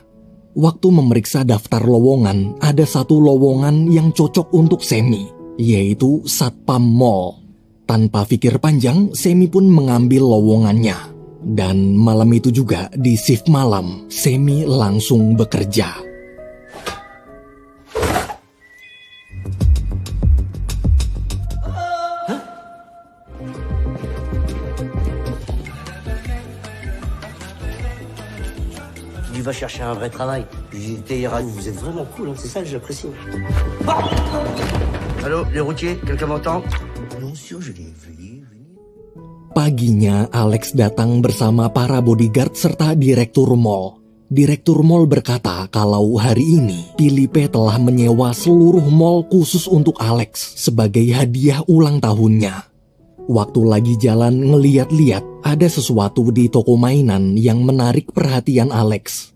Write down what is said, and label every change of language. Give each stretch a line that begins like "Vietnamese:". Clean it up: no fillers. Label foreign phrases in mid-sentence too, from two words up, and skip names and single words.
Indonesian: Waktu memeriksa daftar lowongan, ada satu lowongan yang cocok untuk Semi, yaitu Satpam Mall. Tanpa pikir panjang, Semi pun mengambil lowongannya. Dan malam itu juga, di shift malam, Semi langsung bekerja.
French: Tu vas chercher un vrai travail. J'étais hier, vous êtes vraiment cool, hein, c'est ça que j'apprécie. Allô, les routiers, quelqu'un m'entend? Non, sûr, je l'ai vu.
Indonesian: Paginya, Alex datang bersama para bodyguard serta direktur mall. Direktur mall berkata kalau hari ini, Philippe telah menyewa seluruh mall khusus untuk Alex sebagai hadiah ulang tahunnya. Waktu lagi jalan ngeliat-liat, ada sesuatu di toko mainan yang menarik perhatian Alex.